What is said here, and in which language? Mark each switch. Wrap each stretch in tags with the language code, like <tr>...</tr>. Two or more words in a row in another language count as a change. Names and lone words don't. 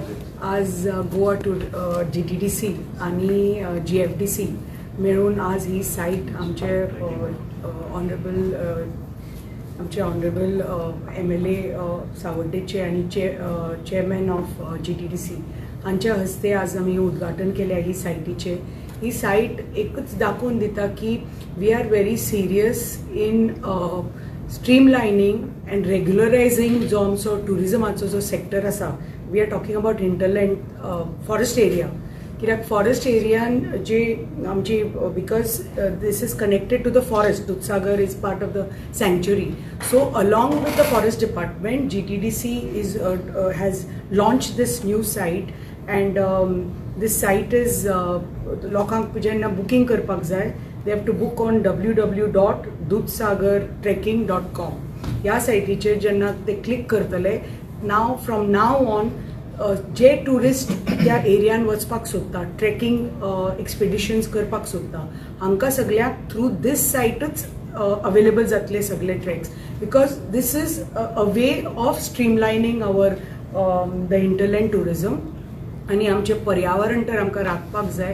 <kok>आज गोवा GTDC आणि GFDC मिळून आज ही साईट आमचे</kok> <en>Honorable MLA</en> <kok>सावड्डेचे आणि</kok> <en>Chairman of GTDC</en> <kok>हांच्या हस्ते आज आम्ही उद्घाटन केले ही सायटीचे. ही साईट एकच दाखवून दिता की</kok> <en>we are very serious in streamlining and regularizing</en> <kok>जो आमचो टुरिजमाचो जो सेक्टर आसा.</kok> <en>we are talking about hinterland forest area</en> <kok>कित्याक फॉरेस्ट एरियान जे आमची</kok> <en>because this is connected to the forest. Dudhsagar is part of the sanctuary. so along with the forest department GTDC has launched this new site and this site is</en> <kok>लोकांक जेन्ना बुकींग करपाक जाय</kok> <en>they have to book on www.dudhsagartrekking.com.</en> <kok>ह्या सायटीचेर जेन्ना ते क्लिक करतले</kok> <en>from now on</en> <kok>जे टुरिस्ट त्या एरियान वचपाक सोदता</kok> <en>trekking expeditions</en> <kok>करपाक सोदता हांकां सगळ्यांक</kok> <en>through this</en> <kok>सायटच अवेलेबल जातले सगळे ट्रेक्स</kok> <en>because this is a way of streamlining our the hinterland tourism</en> <kok>आणि आमचे पर्यावरण तर आमकां राखपाक जाय.</kok>